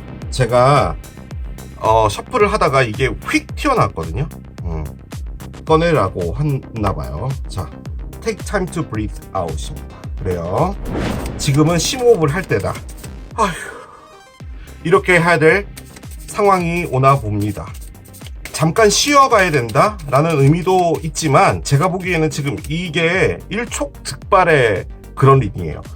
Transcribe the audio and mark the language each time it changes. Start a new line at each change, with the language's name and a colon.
Korean: 제가 셔플을 하다가 이게 휙 튀어나왔거든요. 꺼내라고 했나봐요.
English: 자, take time to breathe out입니다.
Korean: 그래요. 지금은 심호흡을 할 때다. 아휴, 이렇게 해야 될 상황이 오나 봅니다. 잠깐 쉬어가야 된다 라는 의미도 있지만, 제가 보기에는 지금 이게 일촉즉발의 그런 리딩이에요.